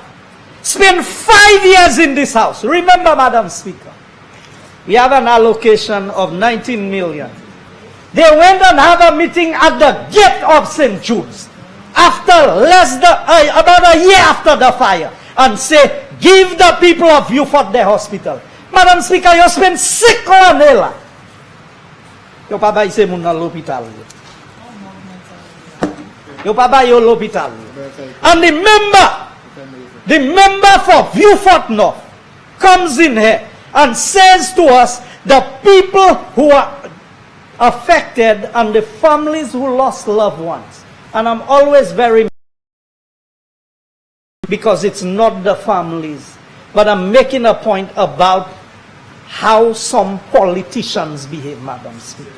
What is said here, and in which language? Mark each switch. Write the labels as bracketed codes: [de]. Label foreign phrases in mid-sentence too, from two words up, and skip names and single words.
[en] Spent 5 years in this house. Remember, Madam Speaker, we have an allocation of 19 million. They went and have a meeting at the gate of St. Jude's after about a year after the fire and say, give the people of Beaufort their hospital. Madam Speaker, you spent 6 months. [ht] Yo pa bay se moun nan l'hôpital. Yo pa bay yo l'hôpital. [en] And the member for Beaufort North comes in here and says to us, the people who are affected and the families who lost loved ones. And I'm always very, because it's not the families, but I'm making a point about how some politicians behave, Madam Speaker.